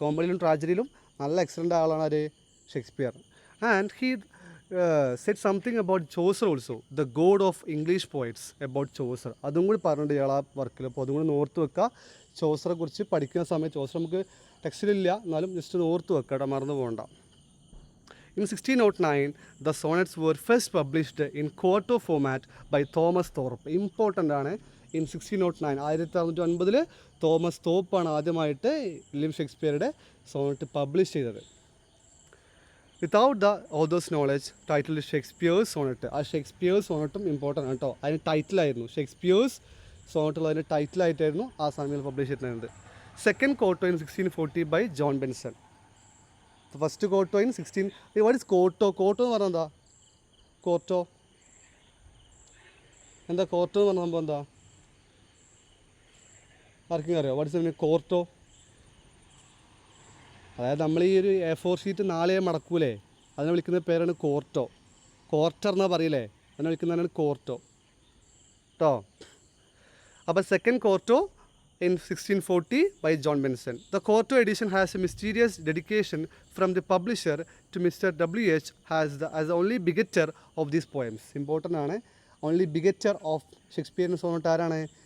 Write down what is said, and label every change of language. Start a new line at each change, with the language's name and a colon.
Malayalam: കോമഡിയിലും ട്രാജഡിയിലും നല്ല എക്സലൻ്റ് ആളാണ് ആര്? Shakespeare.
English: And he said something about Chaucer also, the god of English poets, about Chaucer.
Malayalam: അതും കൂടി പറഞ്ഞിട്ടുണ്ട് ഇയാൾ ആ വർക്കിൽ. അപ്പോൾ അതും കൂടി ഓർത്ത് വെക്കുക. ചോസറെ കുറിച്ച് പഠിക്കുന്ന സമയത്ത്, ചോസർ നമുക്ക് ടെക്സ്റ്റിലില്ല, എന്നാലും ജസ്റ്റ് ഒന്ന് ഓർത്ത് വെക്കുക കേട്ടോ, മറന്നു പോകണ്ട.
English: In 1609, the sonnets were first published in quarto format by Thomas Thorpe.
Malayalam: Important ആണ്. In 1609, 1609 തോമസ് തോപ്പാണ് ആദ്യമായിട്ട് വില്യം ഷേക്സ്പിയറുടെ സോണറ്റ് പബ്ലിഷ് ചെയ്തത്.
English: Without the author's knowledge, title Shakespeare's sonnet.
Malayalam: ആ ഷേക്സ്പിയേഴ്സ് സോണറ്റും ഇമ്പോർട്ടൻ്റ് ആണ് കേട്ടോ. അതിന് ടൈറ്റിലായിരുന്നു ഷേക്സ്പിയേഴ്സ് സോണറ്റുള്ള അതിൻ്റെ ടൈറ്റിലായിട്ടായിരുന്നു ആ സമയത്ത് പബ്ലിഷ് ചെയ്തിരുന്നത്.
English: Second quarto in 1640 by John Benson. First quarto in 16. What is quarto?
Malayalam: കോട്ടോ എന്ന് പറഞ്ഞാൽ എന്താ? കോർട്ടോ എന്താ? കോർട്ടോ എന്ന് പറഞ്ഞ സംഭവം എന്താ? ആർക്കെങ്കിലും അറിയോ?
English: What is mean quarto?
Malayalam: അതായത് നമ്മൾ ഈ ഒരു A4 ഷീറ്റ് 4 മടക്കൂലേ, അതിനെ വിളിക്കുന്ന പേരാണ് കോർട്ടോ. കോർട്ടർ എന്നാ പറയില്ലേ, അതിനെ വിളിക്കുന്നതാണ് കോർട്ടോ കേട്ടോ. അപ്പോൾ
English: Second quarto in 1640 by John Benson. The quarto edition has a mysterious dedication from the publisher to Mr. W.H. as the only begetter of these poems.
Malayalam: Important ആണ്.
English: only begetter of
Malayalam: ഷേക്സ്പിയറിൻ്റെ സോണറ്റ് ആരാണ്?